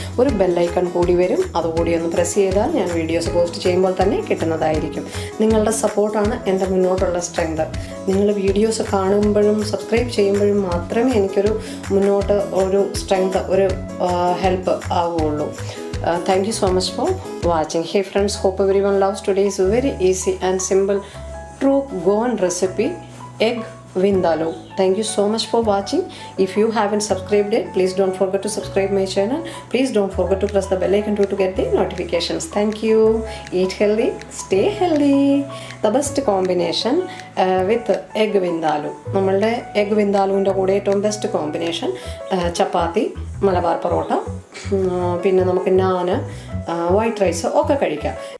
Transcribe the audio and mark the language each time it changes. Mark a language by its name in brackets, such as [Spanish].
[Malayalam] ഒരു ബെല്ലൈക്കൺ കൂടി വരും, അതുകൂടി ഒന്ന് പ്രസ് ചെയ്താൽ ഞാൻ വീഡിയോസ് പോസ്റ്റ് ചെയ്യുമ്പോൾ തന്നെ കിട്ടുന്നതായിരിക്കും. നിങ്ങളുടെ സപ്പോർട്ടാണ് എൻ്റെ മുന്നോട്ടുള്ള സ്ട്രെങ്ത്. നിങ്ങൾ വീഡിയോസ് കാണുമ്പോഴും സബ്സ്ക്രൈബ് ചെയ്യുമ്പോഴും മാത്രമേ എനിക്കൊരു മുന്നോട്ട് ഒരു സ്ട്രെങ്ത്, ഒരു ഹെൽപ്പ് ആവുകയുള്ളൂ. [English] Thank you so much for watching. Hey friends, hope everyone loves today's very easy and simple true Goan recipe, egg Vindaloo. Thank you so much for watching. If you haven't subscribed yet, please don't forget to subscribe my channel. Please don't forget to press the bell icon to get the notifications. Thank you. Eat healthy, stay healthy. The best combination with egg Vindaloo. [Malayalam] നമ്മളുടെ egg വിന്താലുവിൻ്റെ കൂടെ ഏറ്റവും best combination ചപ്പാത്തി, മലബാർ പൊറോട്ട, പിന്നെ നമുക്ക് നാന്, white rice ഒക്കെ കഴിക്കാം.